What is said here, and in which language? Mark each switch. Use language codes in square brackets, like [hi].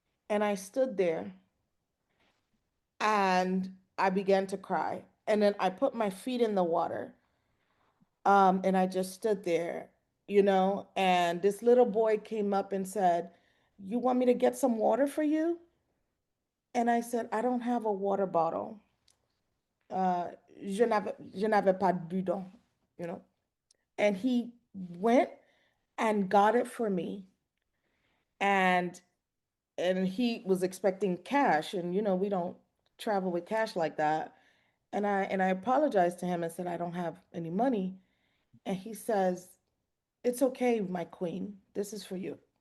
[en] And I stood there and I began to cry. And then I put my feet in the water. And I just stood there, and this little boy came up and said, "You want me to get some water for you?" And I said, "I don't have a water bottle. [fr] Je n'avais pas de bidon, [en] you know. And he went and got it for me. And he was expecting cash. And we don't travel with cash like that. And I apologized to him and said I don't have any money. And he says, "It's okay, my queen. This is for you."